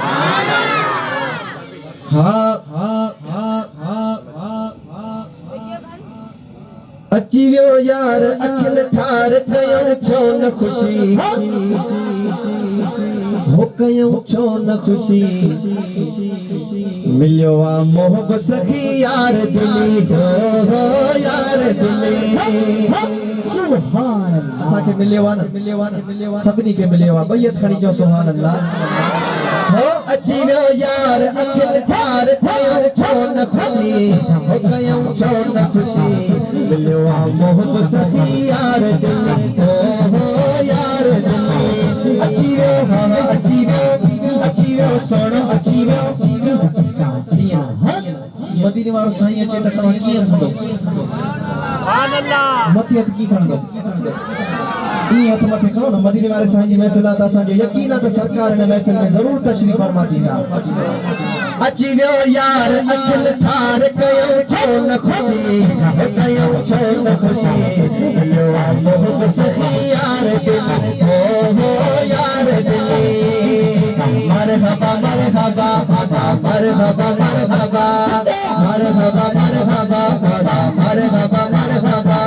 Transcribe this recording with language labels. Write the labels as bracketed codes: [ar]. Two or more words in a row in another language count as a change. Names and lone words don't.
[sd] हा अची वियो यार अखिल ठार कयो छो न खुशी हो कयो छो न खुशी मिलियो आ मोहब्बत सखी यार दिली हो यार दिली [ar] سبحان الله [sd] असांखे मिलियो आ न सभिनी खे मिलियो आ बैयत खणी चओ [ar] سبحان الله [sd] हो अची वियो यार अखिल ठार कयो छो न खुशी हो कयो छो न खुशी मिलियो आ मोहब्बत सखी यार दिली हो यार दिली अची वियो सोनो अची वियो मदीने वारो साईं अचे त तव्हां कीअं संदो [ar] سبحان الله [sd] मथे हथ की खणंदो ई हथ मथे खणो न मदीने वारे साईं जी महफ़िल आहे त असांजो यकीन आहे त सरकार [ur] ان محفل میں ضرور تشریف فرما [sd] थींदा अची वियो यार अखिल ठार कयो छो न खुशी कयो छो न खुशी मिलियो आ मोहब्बत सखी यार दिली हो यार दिली मरहबा मरहबा मरहबा मरहबा मरहबा मरहबा मरहबा मरहबा